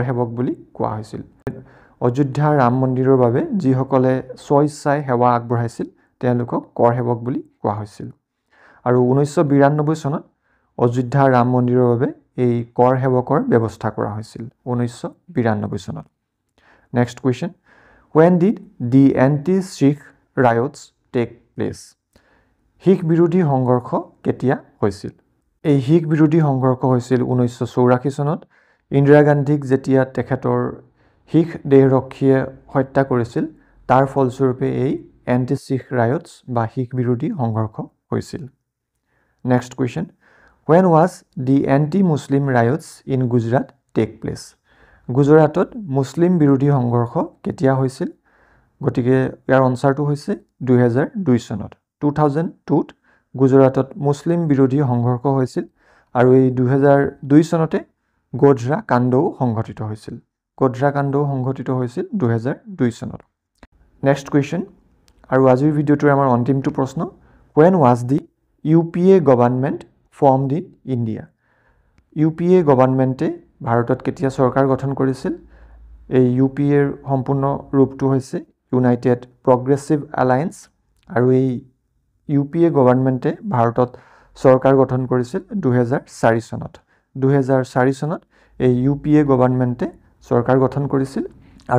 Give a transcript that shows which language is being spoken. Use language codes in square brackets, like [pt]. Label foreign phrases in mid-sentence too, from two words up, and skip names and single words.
[as] সেৱক বুলি কোৱা হৈছিল অযোধ্যা ৰাম মন্দিৰৰ বাবে যিসকলে স্ব ইচ্ছাই সেৱা আগবঢ়াইছিল তেওঁলোকক কৰ সেৱক বুলি কোৱা হৈছিল আৰু 1992 চনত অযোধ্যা ৰাম মন্দিৰৰ বাবে এই কৰ সেৱকৰ ব্যৱস্থা কৰা হৈছিল 1992 চনত [en] next question when did the anti-Sikh riots take place [as] শিখ বিৰোধী সংঘৰ্ষ কেতিয়া হৈছিল এই শিখ বিৰোধী সংঘৰ্ষ হৈছিল 1984 চনত ইন্দিৰা গান্ধীক যেতিয়া তেখেতৰ শিখ দেহৰক্ষীয়ে হত্যা কৰিছিল তাৰ ফলস্বৰূপে এই [en] anti-Sikh riots [as] বা শিখ বিৰোধী সংঘৰ্ষ হৈছিল [en] next question when was the anti-Muslim riots in Gujarat take place [as] গুজৰাটত মুছলিম বিৰোধী সংঘৰ্ষ কেতিয়া হৈছিল গতিকে ইয়াৰ আনসাৰটো হৈছে 2002 চনত 2002 ত গুজৰাটত মুছলিম বিৰোধী সংঘৰ্ষ হৈছিল আৰু এই 2002 চনতে গোধৰা কাণ্ডও সংঘটিত হৈছিল 2002 চনত [en] next question [as] আৰু আজিৰ ভিডিওটোৰ আমাৰ অন্তিমটো প্ৰশ্ন [en] when was the UPA government formed in India [as] UPA গভৰ্ণমেণ্টে ভাৰতত কেতিয়া চৰকাৰ গঠন কৰিছিল এই UPA ৰ সম্পূৰ্ণ ৰূপটো হৈছে ইউনাইটেড প্ৰগ্ৰেছিভ এলায়েন্স আৰু এই UPA গভৰ্ণমেণ্টে ভাৰতত চৰকাৰ গঠন কৰিছিল 2004 চনত 2004 চনত এই UPA গভৰ্ণমেণ্টে চৰকাৰ গঠন কৰিছিল আৰু